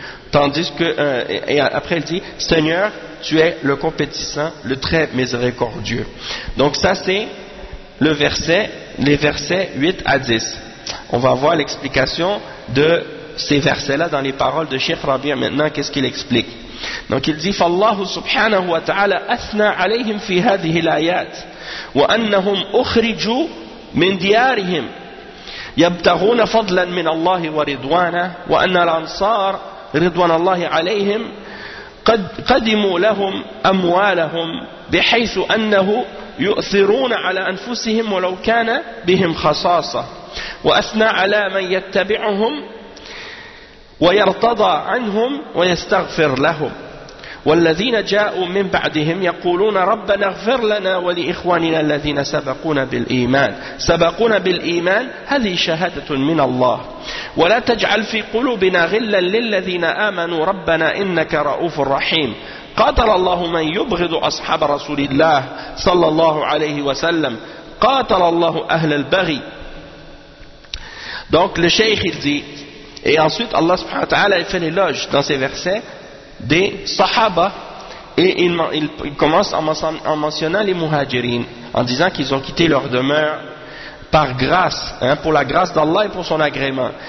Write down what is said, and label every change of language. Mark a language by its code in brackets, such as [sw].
[fr] Tandis que, et après il dit, Seigneur, tu es le compatissant, le très miséricordieux. Donc ça c'est le verset, les versets 8 à 10. On va voir l'explication de ces versets-là dans les paroles de Cheikh Rabi'a maintenant, qu'est-ce qu'il explique. Donc il dit, [ar] فَاللَّهُ سُبْحَانَهُ وَتَعَالَى أَثْنَى عَلَيْهِمْ فِي هَذِهِ الْآيَاتِ وَأَنَّهُمْ أُخْرِجُوا مِنْ دِيَارِهِمْ يبتغون فضلا من الله ورضوانه وأن الأنصار رضوان الله عليهم قد قدموا لهم أموالهم بحيث أنه يؤثرون على أنفسهم ولو كان بهم خصاصة وأثنى على من يتبعهم ويرتضى عنهم ويستغفر لهم والذين جاءوا من بعدهم يقولون ربنا اغفر لنا ولإخواننا الذين سبقونا بالإيمان سبقونا بالإيمان هذه شهادة من الله ولا تجعل في قلوبنا غلا للذين آمنوا ربنا إنك رؤوف رحيم قاتل الله من يبغض أصحاب رسول الله صلى الله عليه وسلم قاتل الله أهل البغي. [fr] Donc le cheikh il dit, et ensuite Allah subhanahu wa ta'ala fait l'éloge dans ces versets des sahaba, et il commence en mentionnant les muhajirin, en disant qu'ils ont quitté leur demeure par grâce, hein, pour la grâce d'Allah et pour son agrément.